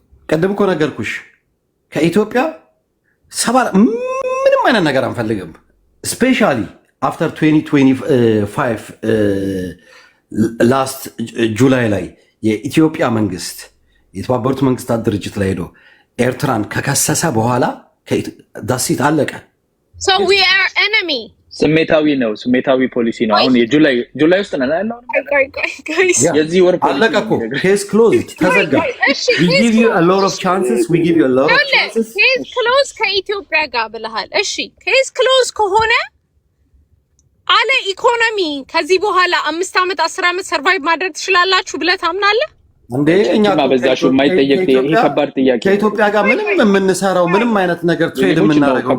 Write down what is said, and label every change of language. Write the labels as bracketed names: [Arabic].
[Amharic] ቀደም እኮ ነገርኩሽ ከኢትዮጵያ ምንም አይነት ነገር አንፈልግም። ስፔሻሊ አፍተር 2025 ላስት ጁላይ ላይ የኢትዮጵያ መንግስት የተባበሩት መንግስታት ድርጅት ላይ ሄዶ ኤርትራን ከከሰሰ በኋላ ዳሲት አለቀ። [English] so we are enemy [Amharic] ስሜታዊ ፖሊሲ ነው። አሁን ጁላይ ውስጥ ነው ያለው። የዚህ ወር ፖሊሲ አለቀ እኮ [English] case closed [Amharic] ተዘጋ። [English] we give you a lot of chances [Amharic] case closed ከኢትዮጵያ ጋር ብለሃል። እሺ case closed ከሆነ አለ ኢኮኖሚ ከዚህ በኋላ 5 አመት 10 አመት ሰርቫይቭ ማድረግ ትችላላችሁ ብለህ ታምናለህ እንዴ? እኛ በዛሹ የማይጠየቅ ከባድ ጥያቄ ከኢትዮጵያ ጋር ምንም የምንሰራው ምንም አይነት ነገር ትሬድ የምናደርገው